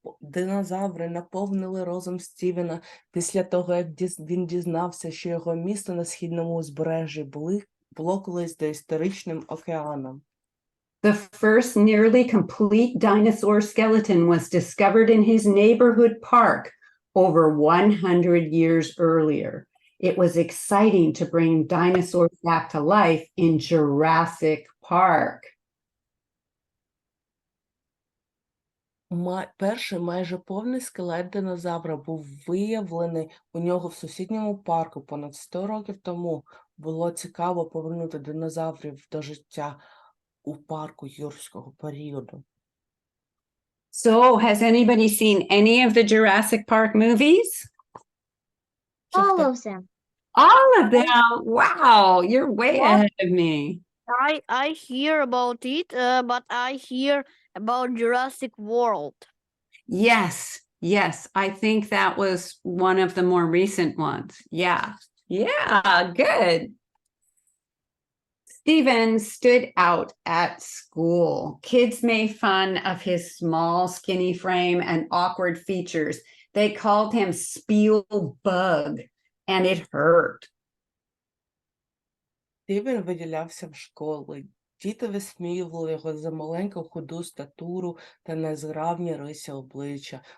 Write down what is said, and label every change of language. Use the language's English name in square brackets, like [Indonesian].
[Ukrainian] Динозаври наповнили розум Стівена після того, як він дізнався, що його місто на східному узбережжі було колись доісторичним океаном. [English] The first nearly complete dinosaur skeleton was discovered in his neighborhood park over 100 years earlier. It was exciting to bring dinosaurs back to life in Jurassic Park. [Ukrainian] Перший майже повний скелет динозавра був виявлений у нього в сусідньому парку понад 100 років тому. Було цікаво повернути динозаврів до життя у парку юрського періоду. [English] So, has anybody seen any of the Jurassic Park movies? [Ukrainian] Чи [English] All [Ukrainian] хто- [English] of them. All of them. Wow, you're way What? ahead of me. I hear about it, but I hear about Jurassic World. Yes, yes. I think that was one of the more recent ones. Yeah. Yeah, good. Steven stood out at school. Kids made fun of his small, skinny frame and awkward features. They called him Spielbug, and it hurt. [Ukrainian] Стівен виділявся в школі. Діти висміювали його за маленьку худу статуру та незграбні риси обличчя.